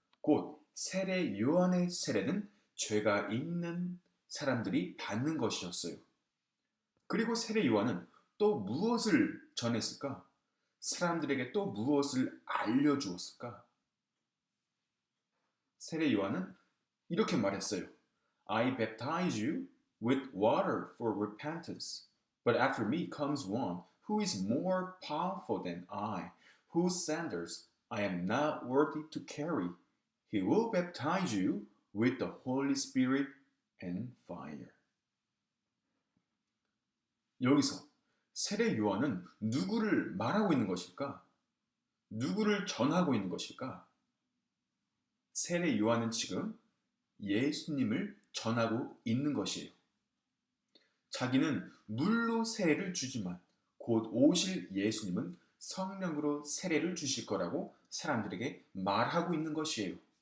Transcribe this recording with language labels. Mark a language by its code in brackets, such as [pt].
[ko] 곧 세례 요한의 세례는 죄가 있는 사람들이 받는 것이었어요. 그리고 세례 요한은 또 무엇을 전했을까? 사람들에게 또 무엇을 알려주었을까? 세례 요한은 이렇게 말했어요. [en] I baptize you with water for repentance, but after me comes one who is more powerful than I, whose sandals I am not worthy to carry. He will baptize you with the Holy Spirit and fire. [ko] 여기서 세례 요한은 누구를 말하고 있는 것일까? 누구를 전하고 있는 것일까? 세례 요한은 지금 예수님을 전하고 있는 것이에요. 자기는 물로 세례를 주지만 곧 오실 예수님은 성령으로 세례를 주실 거라고 사람들에게 말하고 있는 것이에요.